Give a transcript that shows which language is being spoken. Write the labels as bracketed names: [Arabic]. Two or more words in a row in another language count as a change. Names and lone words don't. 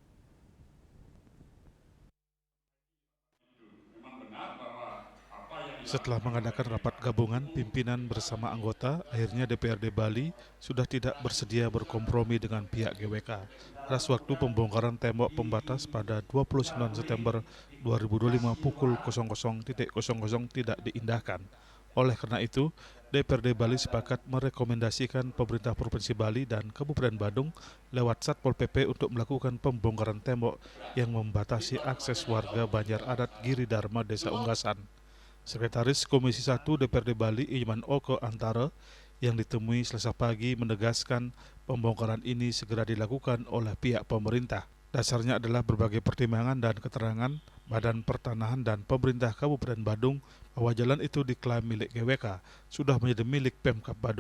[Indonesian] Setelah mengadakan rapat gabungan pimpinan bersama anggota, akhirnya DPRD Bali sudah tidak bersedia berkompromi dengan pihak GWK atas waktu pembongkaran tembok pembatas pada 29 September 2025 pukul 00.00 tidak diindahkan. Oleh karena itu, DPRD Bali sepakat merekomendasikan pemerintah Provinsi Bali dan Kabupaten Badung lewat Satpol PP untuk melakukan pembongkaran tembok yang membatasi akses warga Banjar Adat Giri Dharma Desa Unggasan. Sekretaris Komisi 1 DPRD Bali Iman Oko Antara yang ditemui Selasa pagi menegaskan pembongkaran ini segera dilakukan oleh pihak pemerintah. Dasarnya adalah berbagai pertimbangan dan keterangan Badan Pertanahan dan pemerintah Kabupaten Badung bahwa jalan itu diklaim milik GWK sudah menjadi milik Pemkab Badung.